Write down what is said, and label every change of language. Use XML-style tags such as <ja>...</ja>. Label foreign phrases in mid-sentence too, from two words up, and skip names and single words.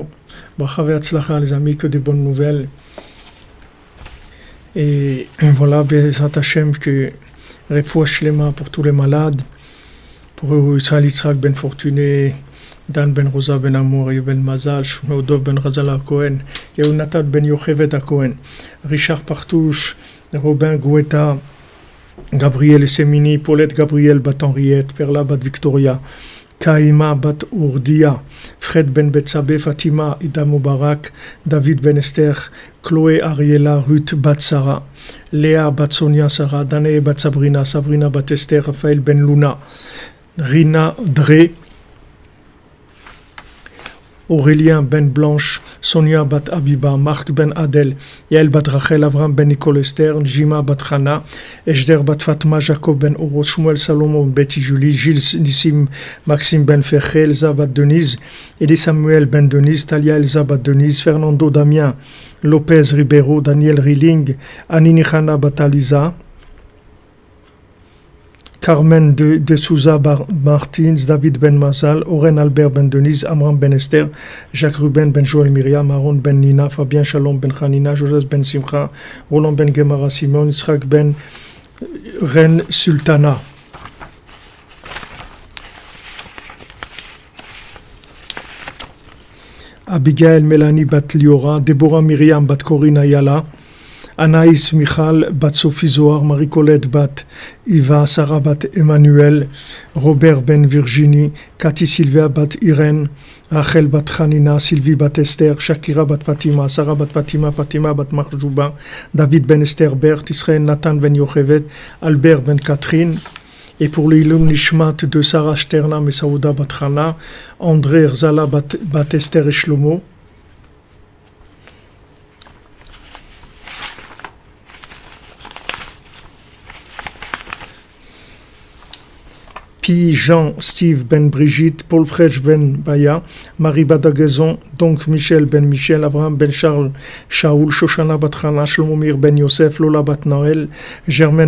<he>ברכה והצלחה,</he> <fr>les amis, que des bonnes nouvelles. Et voilà,</fr> <he>בעזרת השם,</he> <fr>que</fr> <he>רפואה שלמה</he> <fr>pour tous les malades. Pour Israël Yitzhak Ben Fortuné, Dan Ben Rosa Ben Amour, Ben Mazal, Shmuel Dov Ben Razala Cohen, Yehonatan Ben Yochevet Cohen, Richard Partouche, Robin Gouetta, Gabriel Semini, Paulette Gabriel Bat Henriette, Perla Bat Victoria, Kaima Bat Ourdia, Fred Ben Betsabe, Fatima Ida Mubarak, David Ben Esther, Chloé Ariela, Ruth Bat Sarah, Léa Bat Sonia Sarah, Danae Bat Sabrina, Sabrina Bat Esther, Raphaël Ben Luna, Rina Dre, Aurélien ben Blanche, Sonia bat Abiba, Marc ben Adel, Yael bat Rachel, Avram ben Nicole Esther, Jima bat Hana, Ejder bat Fatma, Jacob ben Oros, Shmuel Salomon, Betty Julie, Gilles Nissim, Maxime ben Ferché, Elsa bat Denise, Elie Samuel ben Denise, Talia Elsa bat Denise, Fernando Damien, Lopez Ribeiro, Daniel Rilling, Anini Hana bat Aliza, Carmen de Souza Martins, David Ben Mazal, Oren Albert Ben Denise, Amram Ben Esther, Jacques Ruben Ben Joël Myriam, Aaron Ben Nina, Fabien Shalom Ben Hanina, Joseph Ben Simcha, Roland Ben Gemara Simon, Israq Ben Ren Sultana. Abigail Mélanie Bat Liora, Déborah Myriam Bat Corinne Ayala, Anaïs Michal Bat Sophie Zohar, Marie-Colette Bat Iva, Sarah Bat Emmanuel, Robert Ben Virginie, Cathy Sylvia Bat Irène, Rachel Bat Hanina, Sylvie Bat Esther, Shakira Bat Fatima, Sarah Bat Fatima, Fatima Bat Marjouba, David Ben Esther Bert, Israël Nathan Ben Yochevet, Albert Ben Catherine. Et pour l'</fr> <he>עילוי נשמת</he> <fr>de Sarah Sterna et Saouda Bat Hana, André Erzala Bat Esther et Shlomo. Jean, Steve Ben Brigitte, Paul Frech Ben Baya, Marie Badagazon, donc Michel Ben Michel, Abraham Ben Charles, Shaoul, Shoshana Bat Hana, Shlomomir Ben Yosef, Lola Bat Noël, Germaine</fr>